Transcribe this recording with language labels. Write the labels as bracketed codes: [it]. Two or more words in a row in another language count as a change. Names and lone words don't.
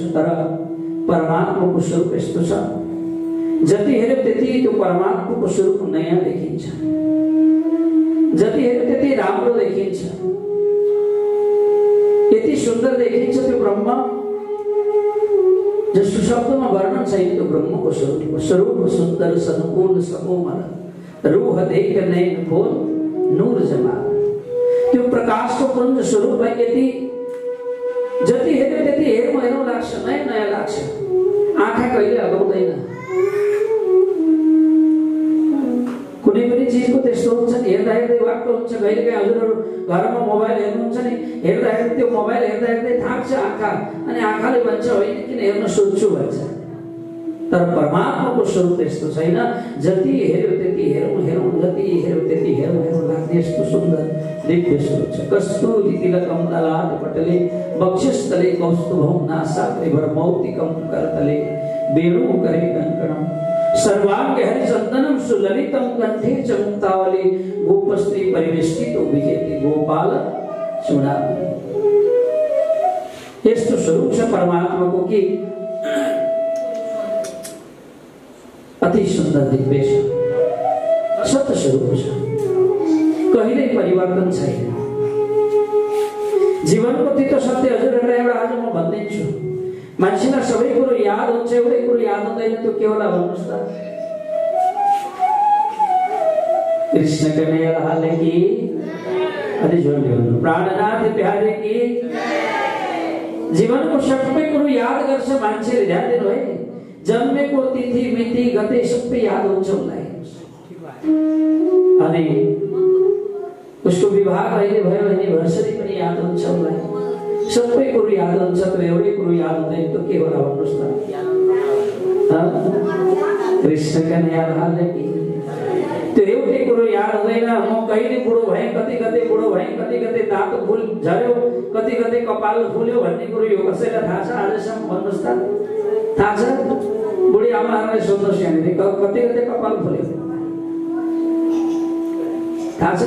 [ne] तर परमात्माको स्वरूप यस्तो छ, जति हेऱ्यो त्यति त्यो परमात्माको स्वरूप नयाँ देखिन्छ, जति हेऱ्यो त्यति राम्रो देखिन्छ, यति सुन्दर देखिन्छ त्यो ब्रह्म जसको शब्दमा वर्णन छैन। त्यो ब्रह्मको स्वरूप सुन्दर सनुकूल सकोमल [hi] रूह देख नैन खोल नूर जमा। [ne] त्यो प्रकाशको पुञ्ज स्वरूपलाई यति जति हेऱ्यो त्यति हेरौँ लाग्छ, नयाँ नयाँ लाग्छ। आँखा कहिले हगाउँदैन। कुनै पनि पनि चीजको त्यस्तो हुन्छ नि, हेर्दा हेर्दै वाक्क हुन्छ। कहिलेकाहीँ हजुरहरू घरमा मोबाइल हेर्नुहुन्छ नि, हेर्दा हेर्दै त्यो मोबाइल हेर्दा हेर्दै थाक्छ आँखा, अनि आँखाले भन्छ होइन किन हेर्न सोध्छु भन्छ। तर परमात्माको स्वरूप त्यस्तो छैन। जति हेर्यो त्यति हेरौँ हेरौँ, जति हेर्यो त्यति हेरौँ हेरौँ लाग्ने यस्तो सुन्दर दिव्य स्वरूप छ। [sa] कस्तुरी तिलकम ललाटपटले वक्षस्थले कौस्तुभं नासाग्रे मौक्तिकं करतले वेणुकरे कंकणं सर्वांगे हरिचंदनं सुललितं कंठे च मुक्तावली गोपस्त्री परिवेष्टितो विजेति गोपाल चूड़ामणि। [ne] यस्तो स्वरूप छ परमात्माको कि अति सुन्दर दिव्य छ, सत्य स्वरूप छ, कहिल्यै परिवर्तन छैन। जीवनको तीतो सत्य हजुरहरूलाई एउटा आज म भनिदिन्छु। मान्छेलाई सबै कुरो याद हुन्छ, एउटै कुरो याद हुँदैन, त्यो के होला भन्नुहोस् त? [hi] कृष्ण कन्हैया लाल की, [ne] अलि जोडले भन्नु, [hi] प्राणनाथ प्यारे की। [ne] जीवनको सबै कुरो याद गर्छ मान्छेले, ध्यान दिनु है। जन्मेको तिथि मिति गते सबै याद हुन्छ उसलाई, अनि उसको विवाह कहिले भयो एनिभर्सरी पनि याद हुन्छ उसलाई, सबै कुरो याद हुन्छ। त्यो एउटै कुरो याद हुँदैन, त्यो के होला भन्नुहोस् त? [hi] कृष्ण कन्हैया लाल की। [ne] त्यो एउटै कुरो याद हुँदैन। म कहिले बुढो भएँ, कति कति बुढो भएँ, कति कति दाँत फुल झर्यो, कति कति कपाल फुल्यो भन्ने कुरो यो कसैलाई थाहा छ आजसम्म भन्नुहोस् त? थाहा छ? बुढी आमाहरूलाई सोध्नुहोस् यहाँनिर, कति कति कपाल फुल्यो थाहा छ?